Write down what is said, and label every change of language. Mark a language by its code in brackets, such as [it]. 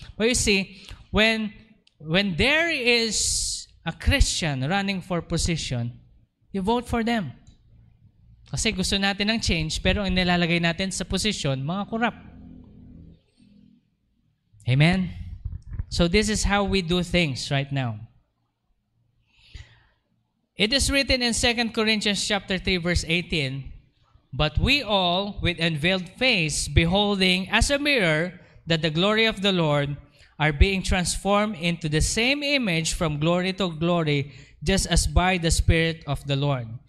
[en] But you see, when there is a Christian running for position, you vote for them. [tl] Kasi gusto natin ng change, pero ang nilalagay natin sa posisyon, mga korap. [en] Amen? So this is how we do things right now. It is written in 2 Corinthians chapter 3, verse 18, "But we all, with unveiled face, beholding as a mirror that the glory of the Lord, are being transformed into the same image from glory to glory, just as by the Spirit of the Lord."